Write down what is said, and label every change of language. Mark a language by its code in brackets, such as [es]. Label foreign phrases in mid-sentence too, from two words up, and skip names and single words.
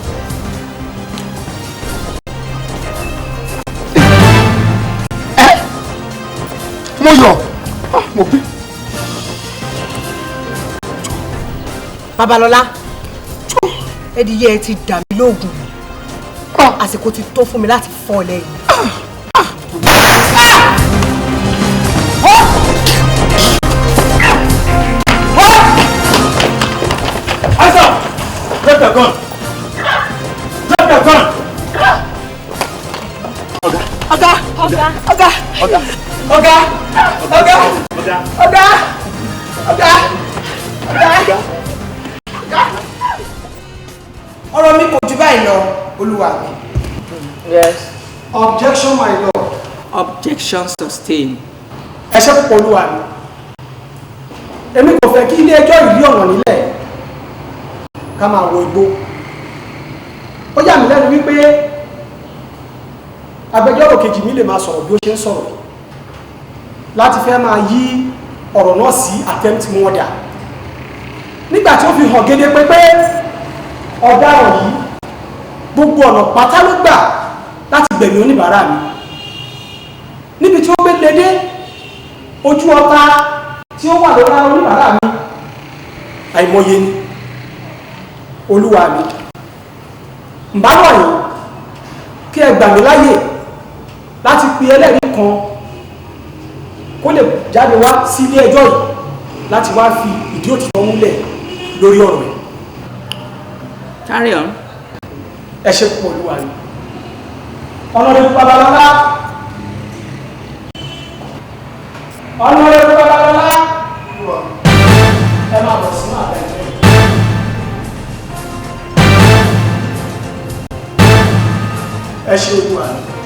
[yo] ẹ mo yọ mo gbé. Babalọ́lá ẹdìyẹ ẹ ti dà mí lóògùn àsìkò ti tó fún mi láti fọ́ ọ lẹ́yìn. Asa! [en] Drop the gun! Drop the gun! [yo] Ọ̀gá! Ọ̀gá! Ọ̀gá! Ọ̀gá! Ọ̀gá! Ọ̀gá! Ọ̀gá! Ọ̀gá! Ọ̀gá! Ọ̀gá! Ọ̀rọ̀ mi kò jù báyìí lọ, Olúwa mi. [en] Yes. Objection, my lord. Objection sustained. [yo] Ẹ ṣé púpọ̀ Olúwa mi. Èmi kò fẹ́ kí ilé ẹjọ́ ìlú ọ̀nà nílẹ̀ ká máa wọ igbó. Ó yà mí lẹ́nu wípé agbẹjọ́rò kejì mi lè máa sọ̀rọ̀ bí ó ṣe ń sọ̀rọ̀ láti fẹ́ máa yí ọ̀rọ̀ náà sí [en] attempt murder. [yo] Nígbà tí ó fi hàn gédé pé ọ̀daràn yìí gbogbo ọ̀nà pátá ló gbà láti gbẹ̀mí oníbàárà mi níbi tí ó gbé lédé ojú ọta tí ó wà lọ́la oníbàárà mi àìmọye ni Olúwa mi ǹbáwọ̀ yìí kí ẹ gbà mí láyè láti pe ẹlẹ́rìí kan kó lè jáde wá sí ilé ẹjọ́ yìí láti wá fi ìdí òtítọ́ múlẹ̀ lórí ọ̀rọ̀ yìí. [en] Carry on. [yo] Ẹ ṣé púpọ̀ Olúwa mi. Honorable Babalọ́lá. [en] Honorable Babalọ́lá. [yo] Ẹ máa bọ̀ sínú àbẹ̀jẹ́. Ẹ ṣé Olúwa mi.